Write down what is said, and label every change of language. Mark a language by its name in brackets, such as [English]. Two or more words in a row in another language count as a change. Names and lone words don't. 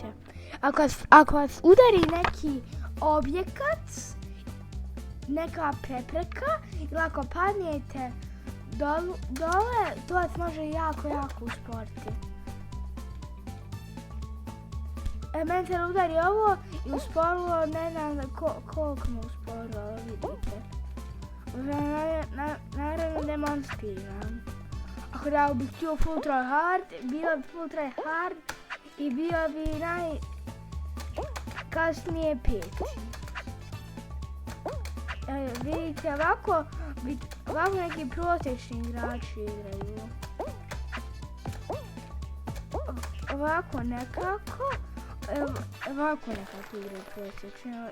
[Croatian] Ako vas udari neki objekat, neka prepreka ili ako padnete dole, to vas može jako usporiti. Meni se udari ovo i usporilo, ne znam koliko me usporilo, vidite. Naravno demonstriram. Ako da bih htio [English] full try hard, [Croatian] bio bi [English] full try hard [Croatian] i bio bi najkasnije 5. Vidite, ovako neki prosječni igrači igraju. Ovako nekako igraju prosječno.